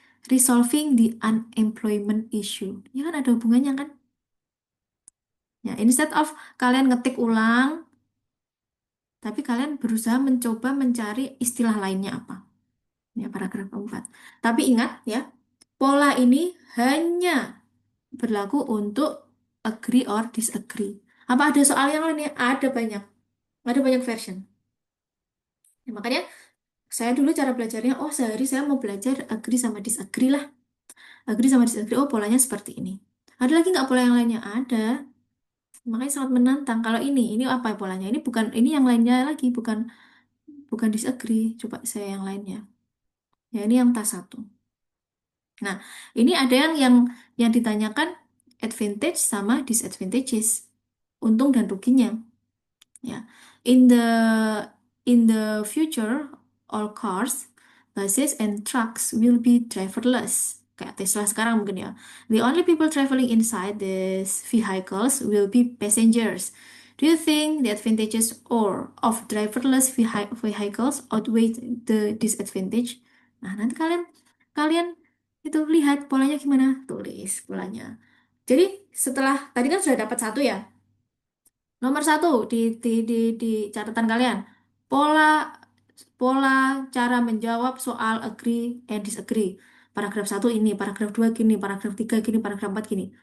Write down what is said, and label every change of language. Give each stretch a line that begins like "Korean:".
English: Resolving the unemployment issue.
Indonesian: Ya kan ada hubungannya kan? Ya, instead of kalian ngetik ulang, tapi kalian berusaha mencoba mencari istilah lainnya apa. Ya, paragraf keempat. Tapi ingat ya, pola ini hanya berlaku untuk agree or disagree. Apa ada soal yang lainnya? Ada banyak. Ada banyak version. Ya, makanya saya dulu cara belajarnya, oh sehari saya mau belajar agree sama disagree lah. Agree sama disagree, oh polanya seperti ini. Ada lagi nggak pola yang lainnya? Ada. Makanya sangat menantang. Kalau ini apa polanya? Ini bukan, ini yang lainnya lagi, bukan bukan disagree. Coba saya yang lainnya. Ya ini yang tas satu. Nah, ini ada yang ditanyakan advantage sama disadvantages, untung dan ruginya.
English: Ya, in the future, all cars, buses, and trucks will be driverless.
Indonesian: Kayak Tesla sekarang mungkin ya.
English: The only people traveling inside these vehicles will be passengers. Do you think the advantages or of driverless vehicles outweigh the disadvantage?
Indonesian: Nah, nanti kalian kalian itu lihat polanya gimana, tulis polanya. Jadi setelah tadi kan sudah dapat satu ya. Nomor satu di catatan kalian, pola pola cara menjawab soal agree and disagree. Paragraf satu ini, paragraf dua gini, paragraf tiga gini, paragraf empat gini.